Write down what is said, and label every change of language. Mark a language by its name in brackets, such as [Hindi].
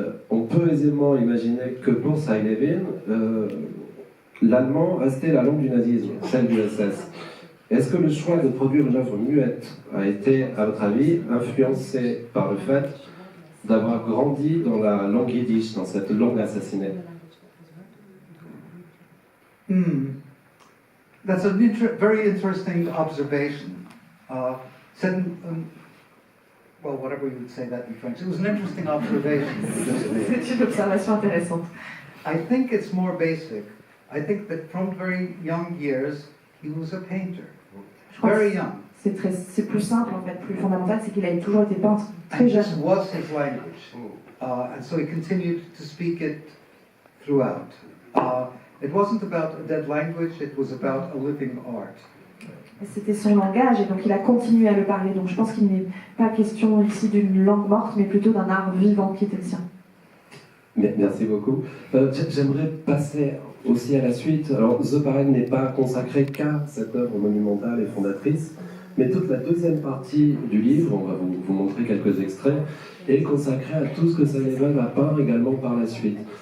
[French] On peut aisément imaginer que pour Cy-Leven, l'allemand restait la langue du nazisme, celle du SS. Est-ce que le choix de produire une œuvre muette a été, à votre avis, influencé par le fait d'avoir grandi dans la langue yiddish, dans cette langue assassinée? [English] That's a very interesting observation. Well, whatever you would say that in French. It was an interesting observation. [French] C'est une observation intéressante. [English] I think it's more basic. I think that from very young years, he was a painter. Very young. [French] C'est plus simple, en fait, plus fondamental, c'est qu'il a toujours été peintre, très [English] And [French] jeune. [English] this was his language. And so he continued to speak it throughout. It wasn't about a dead language, it was about a living art. [French] C'était son langage et donc il a continué à le parler. Donc je pense qu'il n'est pas question ici d'une langue morte, mais plutôt d'un art vivant qui était le sien. Merci beaucoup. J'aimerais passer aussi à la suite. Alors, The Parade n'est pas consacré qu'à cette œuvre monumentale et fondatrice, mais toute la deuxième partie du livre, on va vous montrer quelques extraits, est consacrée à tout ce que Cy-Leven a peint également par la suite.